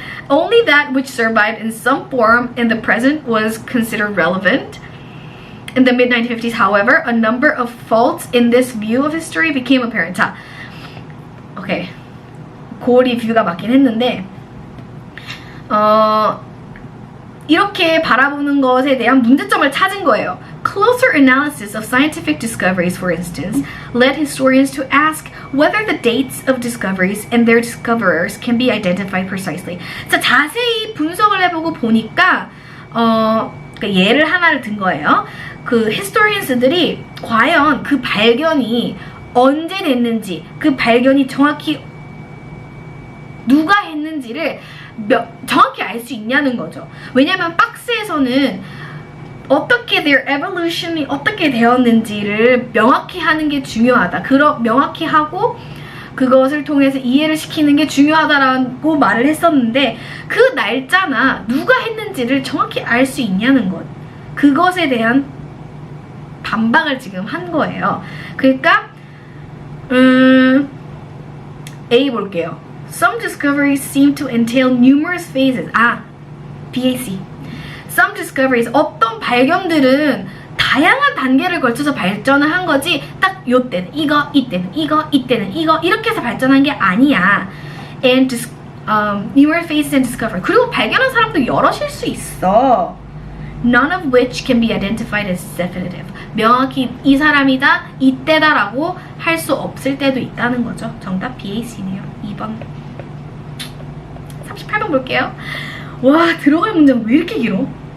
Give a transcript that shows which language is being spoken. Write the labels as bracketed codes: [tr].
[en] Only that which survived in some form in the present was considered relevant. In the mid-1950s, however, a number of faults in this view of history became apparent. [ko] 자, 오케이. 고리 뷰가 맞긴 했는데 이렇게 바라보는 것에 대한 문제점을 찾은 거예요. [en] Closer analysis of scientific discoveries, for instance, led historians to ask whether the dates of discoveries and their discoverers can be identified precisely. [ko] 자, 자세히 분석을 해보고 보니까 예를 하나를 든 거예요. 그 historians들이 과연 그 발견이 언제 됐는지, 그 발견이 정확히 누가 했는지를 정확히 알 수 있냐는 거죠. 왜냐면 박스에서는 어떻게 their evolution이 어떻게 되었는지를 명확히 하는 게 중요하다. 명확히 하고 그것을 통해서 이해를 시키는 게 중요하다라고 말을 했었는데 그 날짜나 누가 했는지를 정확히 알 수 있냐는 것. 그것에 대한 반박을 지금 한 거예요. 그러니까 A 볼게요. [en] Some discoveries seem to entail numerous phases. BAC. Some discoveries, [ko] 어떤 발견들은 다양한 단계를 걸쳐서 발전을 한 거지 딱 요때는 이거, 이때는 이거, 이때는 이거 이렇게 해서 발전한 게 아니야. [en] And numerous phases and discovery. [ko] 그리고 발견한 사람도 여럿일 수 있어. [en] None of which can be identified as definitive. [ko] 명확히 이 사람이다, 이때다라고 할 수 없을 때도 있다는 거죠. 정답 BAC네요. 2번. 38번. 8번 볼게요. 와, 들어갈 문제가 왜 이렇게 길어?